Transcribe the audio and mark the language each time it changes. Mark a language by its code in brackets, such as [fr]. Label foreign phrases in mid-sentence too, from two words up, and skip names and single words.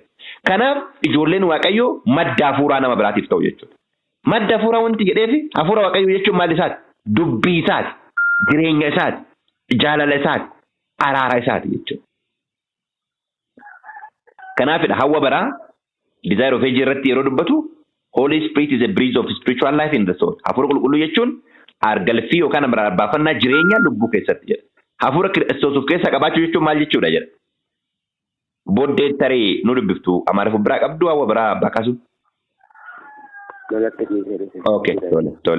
[om] Kanaaf ijoolleen Waaqayyoo madda hafuuraa nama biraatiif ta'u jechuudha. Madda hafuuraa wanti jedheefi hafuura Waaqayyoo jechuun maal isaati? Dubbii isaati, jireenya isaati, jaalala isaati, araara isaati jechuudha. Kanaafidha hawwa baraa [en] desire of age [om] irratti yeroo dubbatu [en] Holy Spirit is a breeze of spiritual life in the soul. [om] Hafuura qulqulluu jechuun argalfii yookaan barbaafannaa jireenya lubbuu keessatti jedha. Hafuura Kiristoos of keessaa qabaachuu jechuun maal jechuudha jedha. Booddee tarii nu dubbiftu Amaariffaa biraa qabdu hawwa biraa baakasu. Okay, tole.